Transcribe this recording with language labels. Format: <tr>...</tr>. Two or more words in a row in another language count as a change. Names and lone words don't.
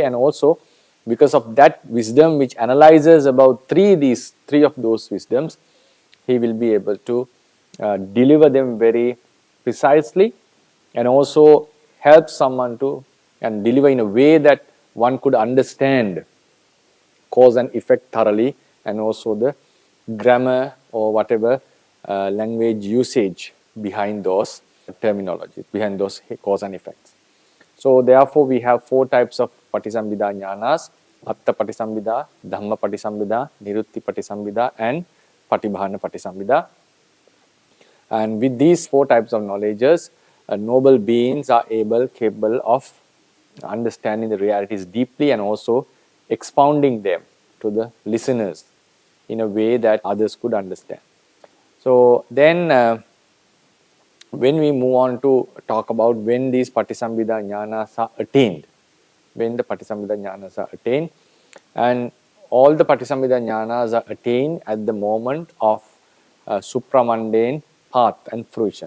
<en>And also, because of that wisdom which analyzes about three of those wisdoms, he will be able to deliver them very precisely, and also help someone to and deliver in a way that one could understand cause and effect thoroughly, and also the grammar or whatever language usage behind those terminologies, behind those cause and effects. So therefore we have four types of</en> <pi>Patisambhida Ñānas: Attha-patisambhidā, Dhamma-patisambhidā, Niruktti-patisambhidā,</pi> <en>and</en> <pi>Patibhāna-patisambhidā.</pi> <en>And with these four types of knowledges, noble beings are capable of understanding the realities deeply and also expounding them to the listeners in a way that others could understand. So then when we move on to talk about when these</en> <pi>Patisambhida Ñānas</pi> <en>are attained, when the</en> <pi>Patisambhida Ñānas</pi> <en>are attained, and all the</en> <pi>Patisambhida Ñānas</pi> <en>are attained at the moment of supramundane path and fruition.</en>